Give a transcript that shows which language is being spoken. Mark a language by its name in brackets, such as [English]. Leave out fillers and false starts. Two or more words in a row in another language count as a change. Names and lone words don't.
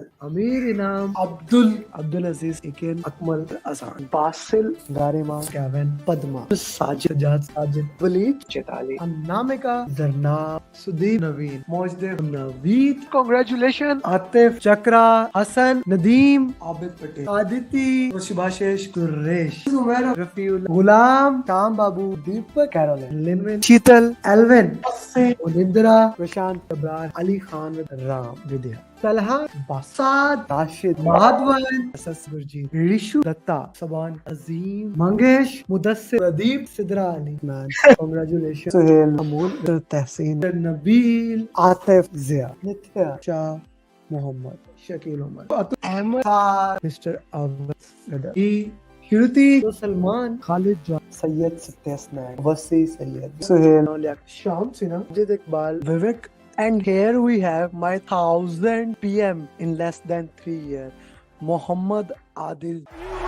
[English] Amir Inam, Abdul Aziz, Iken, Akmal, Azan, Basil, Garima, Kevin, Padma, Sajid, Sajid, Walid, Chetali, Anamika, Zarna, Sudeep, Naveen, Mojdev, Naveed, congratulations, Atif, Chakra, Hassan, Nadeem, Abid Patel, Aditi, Shubhashish, Suresh, Sumera, Rafiul, Gulam, Tam Babu, Deepak, Caroline, Linwin, Sheetal, Alvin, Unindra, Vidya, Prashant, Abrar, Ali Khan with Ram, Vidya. Talha, Basad, Rashid, Madhavan, SS Gurjeet, Rishu, Datta, Saban, Azim, Mangesh, Mudassir, Pradeep, Sidra Ali. Man, congratulations. Suhail, Amul, Tehseen, Nabil, Atif, Zia, Nithya, Shah, Muhammad, Shakil Umar, Ahmed, Mr. Awad, E. Shruti, Salman, Khalid John, Sayyid Satyasnaik, Wasi Sayyid, Suhail, Sham Sinha, Jid Iqbal, Vivek. And here we have my 1000 PM in less than 3 years, Muhammad Adil.